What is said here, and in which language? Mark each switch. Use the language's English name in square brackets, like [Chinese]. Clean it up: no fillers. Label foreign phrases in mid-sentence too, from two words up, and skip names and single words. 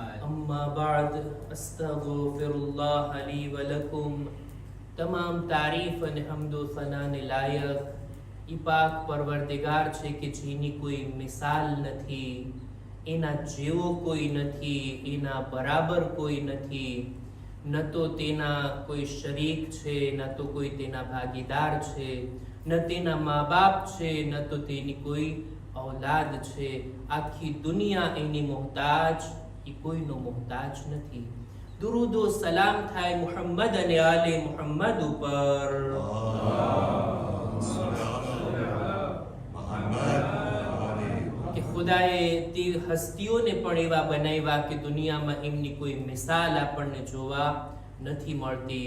[Arabic] أما بعد أستغفر الله لي ولكم. [Gujarati] તમામ તારીફ અને હમદો સનાને લાયક ઈ પાક પરવરદિગાર છે કે જેની કોઈ મિસાલ નથી, એના જેવો કોઈ નથી, એના બરાબર કોઈ નથી, ન તો તેના કોઈ શરીક છે, ન તો કોઈ તેના ભાગીદાર છે, ન તેના મા બાપ છે, ન તો તેની કોઈ औलाद છે। આખી દુનિયા એની મોહતાજ, એ કોઈનો મોહતાજ નથી। દુરૂદો સલામ થાય મુહમ્મદ અને આલે મુહમ્મદ ઉપર। કે ખુદાએ તે હસ્તીઓને પણ એવા બનાવ્યા કે દુનિયામાં એમની કોઈ મિસાલ આપણને જોવા નથી મળતી।